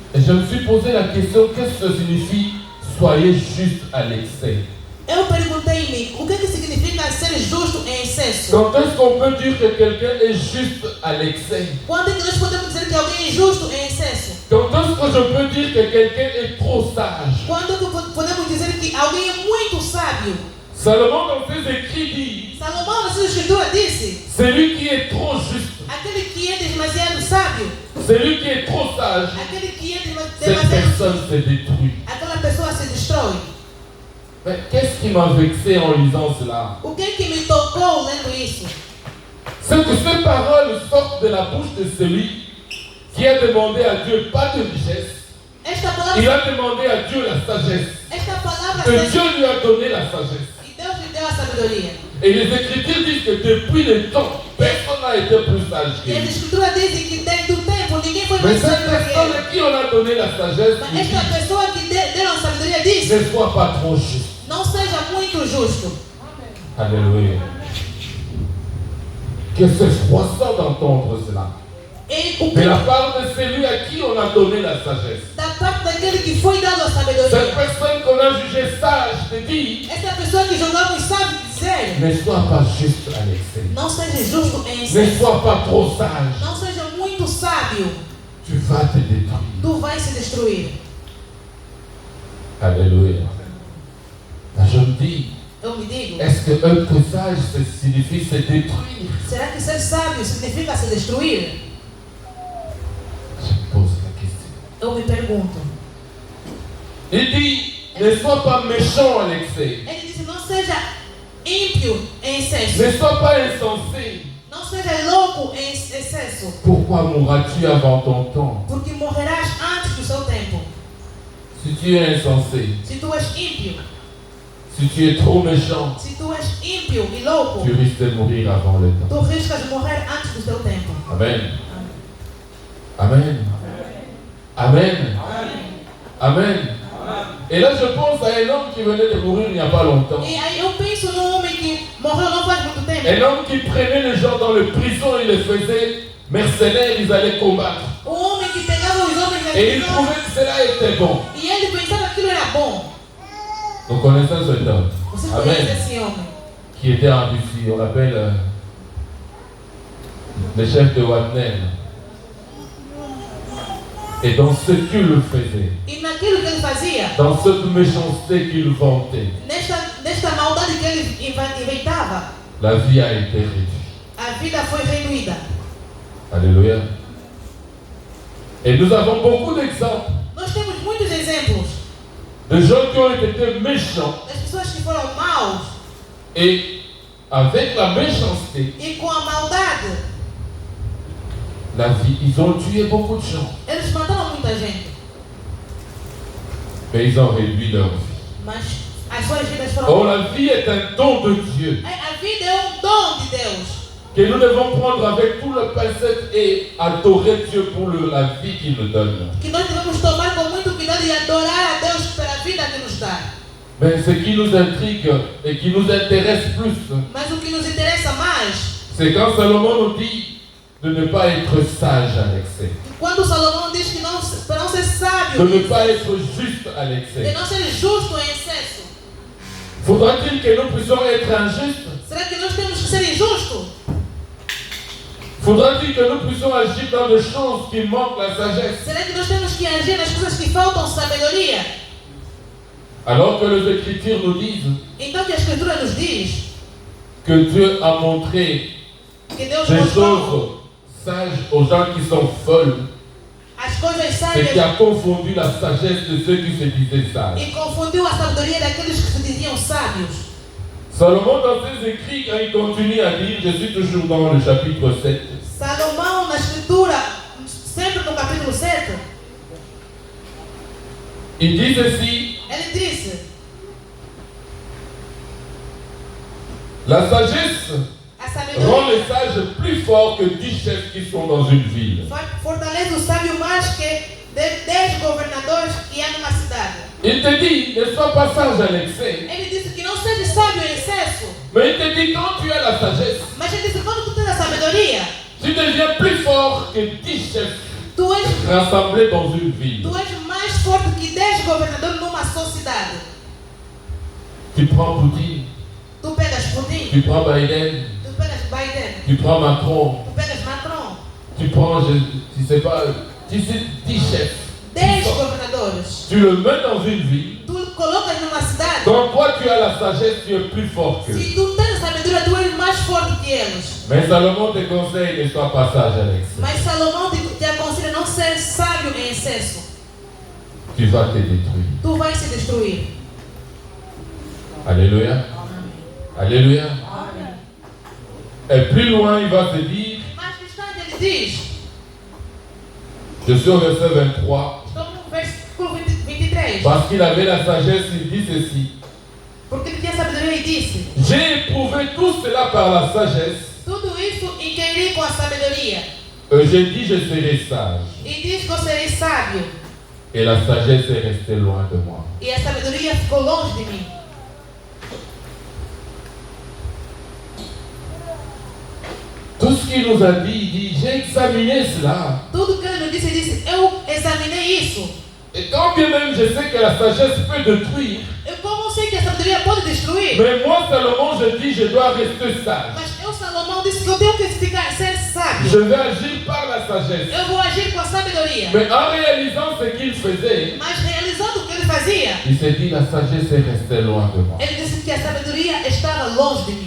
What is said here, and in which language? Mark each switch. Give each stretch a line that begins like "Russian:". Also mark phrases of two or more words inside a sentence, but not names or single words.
French: je me suis posé la question, qu'est-ce que ça signifie soyez juste à l'excès?
Portuguese: Eu perguntei-me o que significa ser justo em excesso.
French: Quand est-ce qu'on peut dire que quelqu'un est juste à l'excès?
Portuguese: Quando é que nós podemos dizer que alguém é justo em excesso?
French: Quand est-ce que je peux dire que quelqu'un est trop sage?
Portuguese: Quando é que podemos dizer que alguém é muito sábio?
French: Salomon dans ses écrits dit,
Portuguese: Salomão na sua escritura disse:
French: celui qui est trop juste,
Portuguese: aquele que é demasiado sábio,
French: celui qui est trop sage,
Portuguese: aquele que é
French: cette
Portuguese: demasiado,
French: personne se détruit.
Portuguese: aquela pessoa se destrói.
French: Mais qu'est-ce qui m'a vexé en lisant cela?
Portuguese: O que é que me tocou lendo isso?
French: C'est que ces paroles sortent de la bouche de celui qui a demandé à Dieu pas de richesse.
Portuguese: Esta palavra,
French: Il a demandé à Dieu la sagesse.
Portuguese: esta palavra
French: Que Dieu lui a donné la sagesse.
Portuguese: e Deus lhe deu a sabedoria.
French: Et les Écritures disent que depuis le temps, personne n'a été plus sage que
Portuguese: E as
French: lui.
Portuguese: escrituras dizem que desde o tempo ninguém foi
French: Mais
Portuguese: mais
French: cette
Portuguese: sábio que
French: personne
Portuguese: ele.
French: à qui on a donné la sagesse,
Portuguese: Mas
French: lui
Portuguese: esta
French: dit,
Portuguese: pessoa que deu a sabedoria disse:
French: ne sois pas trop juste.
Portuguese: não seja muito justo.
French: Alléluia. Que c'est froissant d'entendre cela.
Portuguese: E o
French: De
Portuguese: que,
French: la part de celui à qui on a donné la sagesse.
Portuguese: da parte daquele que foi dado a
French: Cette
Portuguese: sabedoria.
French: personne qu'on a jugée sage te dit,
Portuguese: Esta pessoa que julgamos sabe dizer:
French: ne sois pas juste à l'excès.
Portuguese: não seja justo em
French: Ne
Portuguese: excesso.
French: sois pas trop sage.
Portuguese: Não seja muito sábio.
French: Tu vas te détruire.
Portuguese: Tu vai se destruir.
French: Alléluia. Je me dis,
Portuguese: Eu me digo:
French: est-ce que être sage, ça signifie se détruire?
Portuguese: será que ser sábio significa se destruir?
French: Je me pose la question.
Portuguese: Eu me pergunto.
French: Il dit, ne sois pas méchant à l'excès.
Portuguese: Ele disse: não seja ímpio em excesso.
French: Ne sois pas insensé.
Portuguese: Não seja louco em excesso.
French: Pourquoi mourras-tu avant ton temps?
Portuguese: Porque morrerás antes do seu tempo.
French: Si tu es insensé,
Portuguese: Se tu és ímpio,
French: si tu es trop méchant,
Portuguese: se tu és ímpio e louco,
French: tu risques de mourir avant le temps.
Portuguese: tu riscas de morrer antes do seu tempo.
French: Amen. Amen. Amen.
Portuguese: Amen.
French: Et là, je pense à un homme qui venait de mourir il n'y a pas longtemps.
Portuguese: E aí eu penso num homem que morreu não faz muito tempo.
French: Un homme qui prenait les gens dans le prison et les faisait mercenaires, ils allaient combattre.
Portuguese: Homem que pegava os homens na
French: Et il
Portuguese: prisão
French: trouvait que cela était bon.
Portuguese: e ele pensava que aquilo era bom.
French: Nous connaissons cet homme.
Portuguese: Você conhece
French: Amen.
Portuguese: esse homem?
French: Qui était en Russie. On l'appelle le chef de Wagner. Et dans ce qu'il faisait,
Portuguese: E naquilo que ele fazia,
French: dans cette méchanceté qu'il vantait,
Portuguese: nesta maldade que ele inventava,
French: la vie a été réduite.
Portuguese: a vida foi reduída.
French: Alléluia. Et nous avons beaucoup d'exemples
Portuguese: Nós temos muitos exemplos
French: de gens qui ont été méchants
Portuguese: das pessoas que foram maus
French: et avec la méchanceté,
Portuguese: e com a maldade,
French: la vie, ils ont tué beaucoup de gens,
Portuguese: eles mataram muita gente.
French: mais ils ont réduit leur vie.
Portuguese: Mas as suas vidas
French: Oh,
Portuguese: foram.
French: la vie est un don de Dieu
Portuguese: A vida é dom de Deus.
French: que nous devons prendre avec tout le pincette et adorer Dieu pour la vie qu'il nous donne.
Portuguese: Que nós devemos tomar com muito cuidado e adorar a Deus pela vida que nos dá.
French: Mais ce qui nous intrigue et qui nous intéresse plus,
Portuguese: Mas o que nos interessa mais,
French: c'est quand Salomon nous dit de ne pas être sage à l'excès,
Portuguese: quando Salomão diz que não, para não ser
French: de
Portuguese: sábio,
French: ne pas être juste à
Portuguese: de
French: l'excès.
Portuguese: não ser justo em excesso.
French: Faudra-t-il que nous puissions être injustes?
Portuguese: Será que nós temos que ser injustos?
French: Faudra-t-il que nous puissions agir dans des choses qui manquent la sagesse?
Portuguese: Será que nós temos que agir nas coisas que faltam sabedoria?
French: Alors que les Écritures nous disent
Portuguese: Então que a Escritura nos diz
French: que Dieu a montré
Portuguese: que Deus
French: des
Portuguese: mostrou
French: choses sages aux gens qui sont folles,
Portuguese: as coisas
French: et qui
Portuguese: sábias
French: a confondu la sagesse de ceux qui se disaient sages.
Portuguese: e confundiu a sabedoria daqueles que se diziam sábios.
French: Salomon, dans ses écrits, quand il continue à dire, je suis toujours dans le chapitre 7,
Portuguese: Salomão, na Escritura, sempre no capítulo 7,
French: il dit ceci:
Portuguese: ele disse:
French: la sagesse
Portuguese: a
French: rend
Portuguese: sabedoria
French: les sages plus forts que 10 chefs qui sont dans une ville.
Portuguese: fortalece o sábio mais que 10 governadores que há numa cidade.
French: Il te dit, ne sois pas sage à l'excès.
Portuguese: Ele disse que não seja sábio em excesso,
French: Mais il te dit, quand tu as la sagesse,
Portuguese: mas ele disse: quando tu tens a sabedoria,
French: tu deviens plus fort que 10 chefs.
Portuguese: tu és
French: rassemblés dans une ville.
Portuguese: Tu és mais forte que 10 governadores numa sociedade.
French: Tu prends Poutine,
Portuguese: Tu pegas Putin,
French: tu prends Biden,
Portuguese: tu pegas Biden,
French: tu prends Macron,
Portuguese: tu pegas Macron.
French: tu prends, je sais pas, tu sais, 10 chefs.
Portuguese: 10 governadores.
French: Tu le mets dans une ville.
Portuguese: Tu colocas numa cidade.
French: Quand toi tu as la sagesse, tu es plus fort qu'eux.
Portuguese: Se tu tens sabedoria, tu és mais forte que eles.
French: Mais Salomon te conseille de sois pas sage avec ça.
Portuguese: Mas Salomão te aconselha não ser sábio em excesso.
French: Tu vas te détruire.
Portuguese: Tu vais se destruir.
French: Alléluia.
Portuguese: Amém.
French: Alléluia.
Portuguese: Amém.
French: Et plus loin, il va se dire,
Portuguese: Mas distante ele diz,
French: je suis au verset 23,
Portuguese: estou no versículo 23,
French: parce qu'il avait la sagesse, il dit ceci.
Portuguese: porque ele tinha sabedoria e disse,
French: J'ai éprouvé tout cela par la sagesse,
Portuguese: tudo isso inquiri com a sabedoria.
French: j'ai dit je serai sage.
Portuguese: E diz que eu serei sábio.
French: Et la sagesse est restée loin de moi.
Portuguese: E a sabedoria ficou longe de mim.
French: Tout ce qu'il nous a dit, il dit, j'ai examiné cela.
Portuguese: Tudo que ele nos disse, ele disse, eu examinei isso.
French: Et quand bien même je sais que la sagesse peut détruire,
Portuguese: Eu como sei que a sabedoria pode destruir,
French: mais moi Salomon, je dis, je dois rester sage.
Portuguese: mas eu, Salomão, disse que eu tenho que ficar, ser sábio.
French: Je vais agir par la sagesse.
Portuguese: Eu vou agir com a sabedoria.
French: Mais en réalisant ce qu'il faisait,
Portuguese: Mas realizando o que ele fazia,
French: il s'est dit, la sagesse est restée loin de moi.
Portuguese: ele disse que a sabedoria estava longe de mim.